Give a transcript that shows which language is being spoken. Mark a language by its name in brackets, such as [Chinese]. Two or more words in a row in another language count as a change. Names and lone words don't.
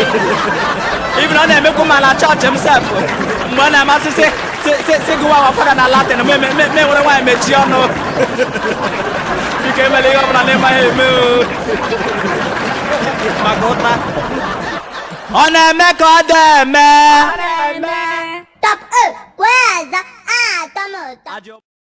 [Igbo] Even ọ na-emekwa m ala chọọchị m sef. Mgbe ọ na-amasị sị, sị, sị, sị gụwa our Father na Latin, m eme-, me-, me nwere nwaanyị mechie ọnụ. Biko emela ihe ọbụla na-emaghị eme o. Maka ụta. Ọ na-eme ka ọ dị eme. Ọ na-eme. [English] Top, eh, where's the, ah, Tom, Tom? Ajọ-